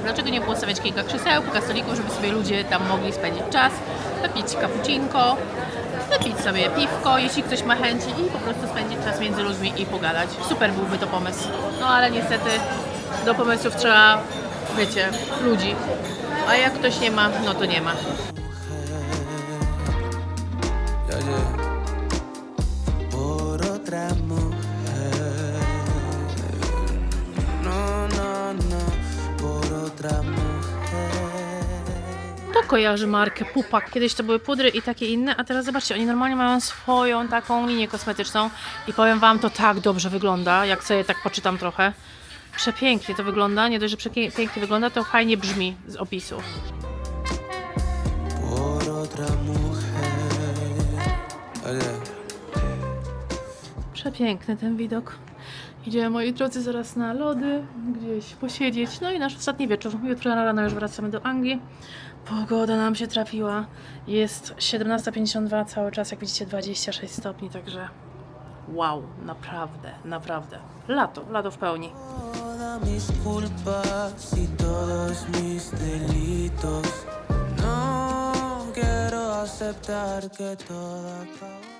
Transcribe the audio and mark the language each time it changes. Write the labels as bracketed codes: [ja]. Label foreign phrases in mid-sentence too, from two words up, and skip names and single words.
[pl] Dlaczego nie było stawiać kilka krzeseł, kilka stolików, żeby sobie ludzie tam mogli spędzić czas, wypić cappuccinko, wypić sobie piwko, jeśli ktoś ma chęci i po prostu spędzić czas między ludźmi i pogadać. Super byłby to pomysł. No ale niestety do pomysłów trzeba, wiecie, ludzi. A jak ktoś nie ma, no to nie ma. [es] Por otra mujer. No, no, no. Por otra mujer. [pl] To kojarzy markę Pupak. Kiedyś to były pudry i takie inne, a teraz zobaczcie, oni normalnie mają swoją taką linię kosmetyczną i powiem Wam, to tak dobrze wygląda, jak sobie tak poczytam trochę. Przepięknie to wygląda, nie dość, że pięknie wygląda, to fajnie brzmi z opisu. [es] Por otra mujer. [pl] Przepiękny ten widok. Idziemy, moi drodzy, zaraz na lody, gdzieś posiedzieć. No i nasz ostatni wieczór. Jutro rano już wracamy do Anglii. Pogoda nam się trafiła. Jest 17:52, cały czas, jak widzicie, 26 stopni, także wow, naprawdę, naprawdę. Lato w pełni. [es] Todas mis culpas y todos mis delitos. No quiero aceptar que todo acabó.